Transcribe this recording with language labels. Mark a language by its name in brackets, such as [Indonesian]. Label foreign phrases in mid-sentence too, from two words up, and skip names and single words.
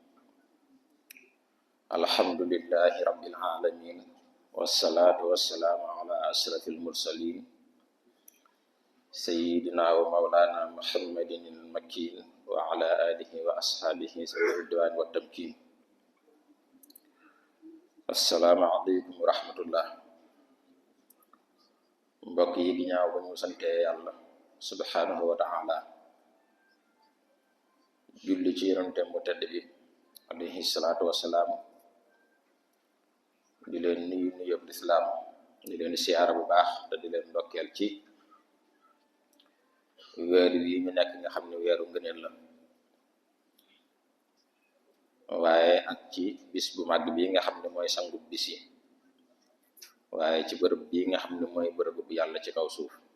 [Arabic] الحمد لله رب العالمين، والصلاة والسلام على أشرف المرسلين سيدنا ومولانا محمد المكين وعلى آله وأصحابه ذوي الرضوان والتمكين. السلام عليكم ورحمة الله. [Wolof] mbokk yi ginnaaw ba ñu sante yàlla [Arabic] سبحانه وتعالى, [Wolof] julli ci yonentam bu tedd bi [Arabic] عليه الصلاة والسلام, [Wolof] di leen nuyu nuyub lislaam, di leen siyaara bu baax te di leen ndokkeel ci weer wi ñu nekk nga xam ne weeru ngëneel la, waaye ak ci bis bu màgg bi nga xam ne mooy sangu bis yi, waaye ci bërëb bii nga xam ne mooy bërëb bu yàlla ci kaw suuf.